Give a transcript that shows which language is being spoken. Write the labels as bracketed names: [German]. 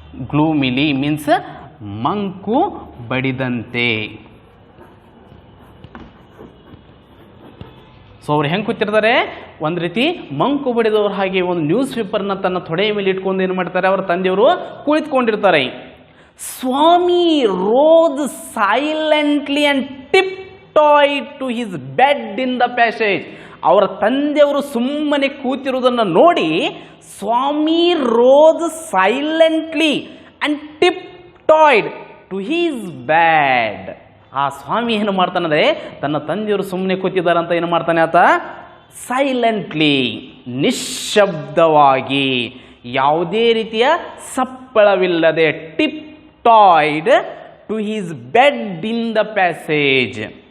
[Kannada] ಗ್ಲೂಮಿಲಿ means ಮಂಕು ಬಡಿದಂತೆ. So ಅವ್ರು ಹೆಂಗೆ ಕೂತಿರ್ತಾರೆ, ಒಂದು ರೀತಿ ಮಂಕು ಬಡಿದವ್ರು ಹಾಗೆ ಒಂದು ನ್ಯೂಸ್ ಪೇಪರ್ನ ತನ್ನ ತೊಡೆಯ ಮೇಲೆ ಇಟ್ಕೊಂಡು ಏನು ಮಾಡ್ತಾರೆ, ಅವರ ತಂದೆಯವರು ಕುಳಿತುಕೊಂಡಿರ್ತಾರೆ. [English] Swami rose silently and tiptoed to his bed in the passage. [Kannada] ಅವರ ತಂದೆಯವರು ಸುಮ್ಮನೆ ಕೂತಿರುವುದನ್ನು ನೋಡಿ [English] Swami rose silently and tiptoed to his bed. [Kannada] ಆ ಸ್ವಾಮಿ ಏನು ಮಾಡ್ತಾನಂದ್ರೆ, ತನ್ನ ತಂದೆಯವರು ಸುಮ್ಮನೆ ಕೂತಿದ್ದಾರೆ ಅಂತ ಏನು ಮಾಡ್ತಾನೆ ಆತ, ಸೈಲೆಂಟ್ಲಿ ನಿಶ್ಶಬ್ದವಾಗಿ, ಯಾವುದೇ ರೀತಿಯ ಸಪ್ಪಳವಿಲ್ಲದೆ, [English] tiptoed to his bed in the passage.